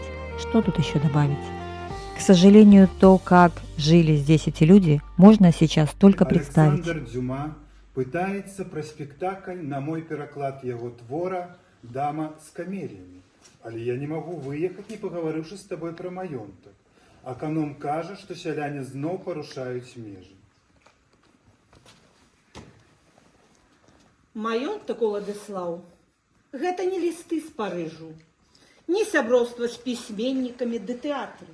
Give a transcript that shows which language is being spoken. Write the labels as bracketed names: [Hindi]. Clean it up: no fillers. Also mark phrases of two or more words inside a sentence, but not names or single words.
[Russian] Что тут еще добавить? К сожалению, то, как жили здесь эти люди, можно сейчас только представить. [Belarusian] Александр Дюма пытается про спектакль на мой пераклад его твора «Дама с камелиями». [Russian] Але я не могу выехать, не поговоривши с тобой про маёнтак. [Belarusian] Аканом кажа, што сяляне зноў парушаюць межы. Маёнтак, Уладыслаў, гэта не лісты з Парыжу, не сяброўства з пісьменнікамі ды тэатры.